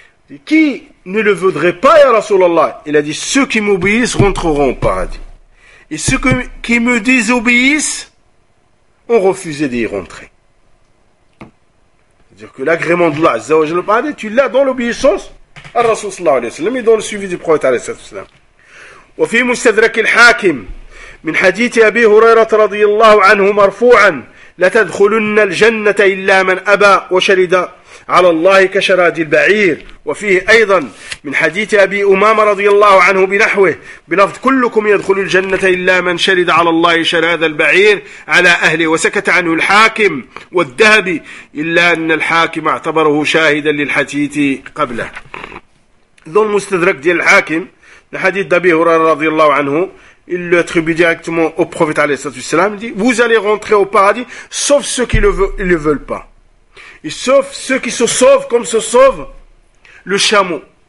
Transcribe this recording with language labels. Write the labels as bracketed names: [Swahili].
[French] Et qui ne le voudrait pas, ya Rasulallah? Il a dit, ceux qui m'obéissent rentreront au paradis. Et ceux qui me désobéissent ont refusé d'y rentrer. C'est-à-dire que l'agrément de Allah, azza wa jalla, tu l'as dans l'obéissance à Rasoul sallallahu alayhi wa sallam et dans le suivi du prophète alayhi wa sallam. [Arabic] وفي مستدرك الحاكم من حديث أبي هريرة رضي الله عنه مرفوعا لتدخلن الجنة إلا من أبى وشرد على الله كشراد البعير. وفيه أيضا من حديث أبي أمامة رضي الله عنه بنحوه بلفظ كلكم يدخل الجنة إلا من شرد على الله شراد البعير على أهله. وسكت عنه الحاكم والذهبي إلا أن الحاكم اعتبره شاهدا للحديث قبله. ذو المستدرك ديال الحاكم لحديث أبي هريرة رضي الله عنه [French] il le attribue directement au prophète alayhi salatu wassalam, dit vous allez rentrer au paradis sauf ceux qui le veulent pas, et sauf ceux qui se sauvent comme se sauve le chameau.